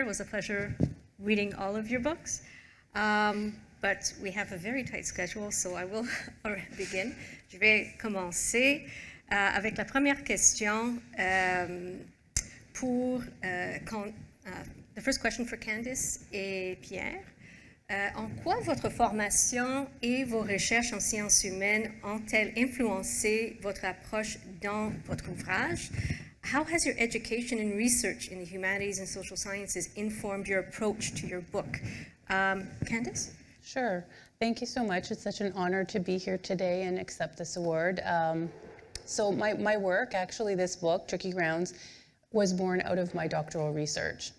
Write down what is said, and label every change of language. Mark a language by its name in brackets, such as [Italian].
[English] It was a pleasure reading all of your books. But we have a very tight schedule, so I will begin. [French] Je vais commencer avec la première question [English] the first question for Candice [French] et Pierre. En quoi votre formation et vos recherches en sciences humaines ont-elles influencé votre approche dans votre ouvrage? [English] How has your education and research in the humanities and social sciences informed your approach to your book? Candice? Sure. Thank you so much. It's such an honor to be here today and accept this award. So my work, actually this book, Tricky Grounds, was born out of my doctoral research.